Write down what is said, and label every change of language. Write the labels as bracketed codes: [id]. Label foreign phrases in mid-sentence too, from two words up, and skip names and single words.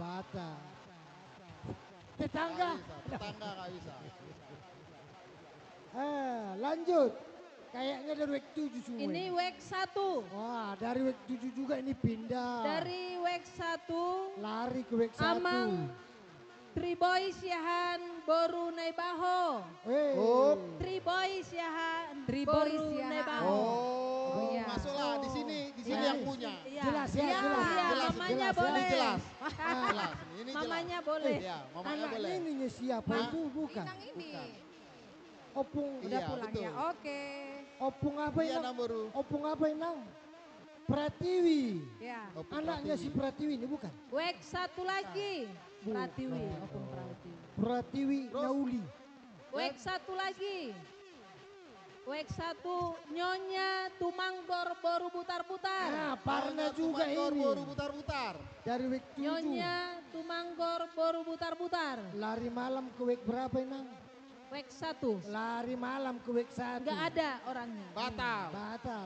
[id] Tetangga. Tetangga nggak bisa. Lanjut. Kayaknya dari WEK 7 semua. Ini WEK 1. Wah, dari WEK 7 juga ini pindah. Dari WEK 1. Lari ke WEK 1. Amang Triboy Siahan Boru Naibaho. Triboy Siahan Boru Naibaho. Oh, masuklah di sini yang punya. Jelas ya, Iya, jelas. mamanya jelas. boleh. Ini jelas. Ini jelas. Mamanya boleh. Iya, mamanya Anak boleh. ininya siapa itu bukan? Inang ini. Opung. Udah Iya, pulang betul. ya. Oke. Opung apa Iya, Inang? Namboru. Opung apa Inang? Pratiwi. Ya. Anaknya si Pratiwi ini bukan? WEK 1 lagi. Pratiwi. Opung Pratiwi. Pratiwi Nauli. WEK 1 lagi. WEK 1 Nyonya Tumanggor Boru Butar-Butar. Nah, Parna juga ini. Boru putar-putar. Dari WEK 7. Nyonya Tumanggor Boru Butar-Butar. Lari malam ke WEK berapa Inang? WEK 1. Lari malam ke WEK 1. Enggak ada orangnya. Batal.